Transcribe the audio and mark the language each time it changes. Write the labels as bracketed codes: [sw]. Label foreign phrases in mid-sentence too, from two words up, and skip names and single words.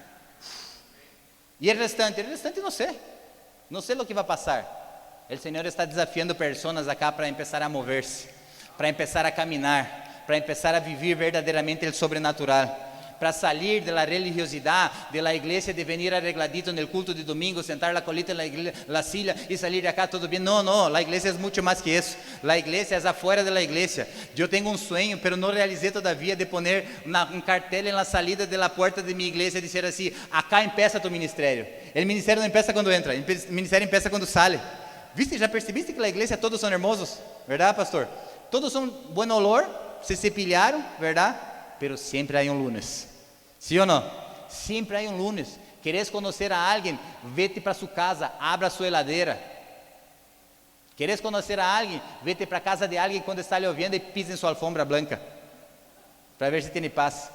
[pt] E o restante não sei o que vai passar. O Senhor está desafiando pessoas acá para começar a mover-se, para começar a caminhar, para começar a viver verdadeiramente o sobrenatural. Para sair da religiosidade da igreja, [es] de venir arregladito [pt] no culto de domingo, sentar a colita na silla e sair de acá tudo bem. Não, a igreja é muito mais que isso. A igreja é afuera da igreja. Eu tenho um sonho, pero não realizei todavia, [es] de poner [pt] um cartel na salida da porta de minha igreja e dizer assim: [es] acá empieza tu ministério. [pt] O ministério não empieza quando entra, o ministério empieza quando sale. [es] ¿Viste? ¿Ya percibiste que la iglesia todos son hermosos? ¿Verdad, pastor? Todos son buen olor, se cepillaron, ¿verdad? Pero siempre hay un lunes. ¿Sí o no? Siempre hay un lunes. ¿Querés conocer a alguien? Vete para su casa, abra su heladera. ¿Querés conocer a alguien? Vete para casa de alguien cuando está lloviendo y pisa en su alfombra blanca, para ver si tiene paz.